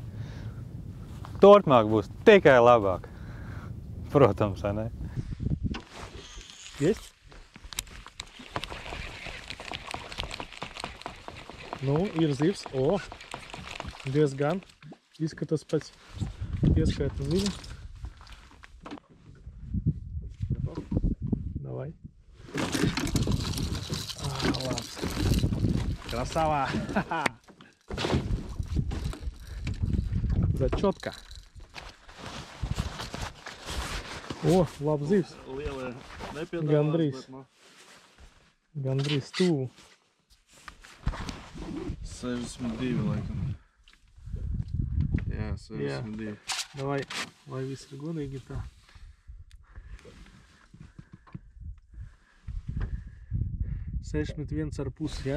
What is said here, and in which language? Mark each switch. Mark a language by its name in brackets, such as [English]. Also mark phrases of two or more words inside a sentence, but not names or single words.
[Latvian] Turpmāk būs tikai labāk. Protams, vai ne? Есть? Nu, ir zivs. O, diezgan. Izskatās pēc pieskaita zivi. [Russian] Давай. [Latvian] Labs. Красава. [Russian] Зачетка. О, [Latvian] labs zivs. Lielie Gandrīz. Gandrīz tuvu. 62 laikam. Jā, 62. Давай, lai viss ir godīgi tā. Sešmet ar pusi, jā?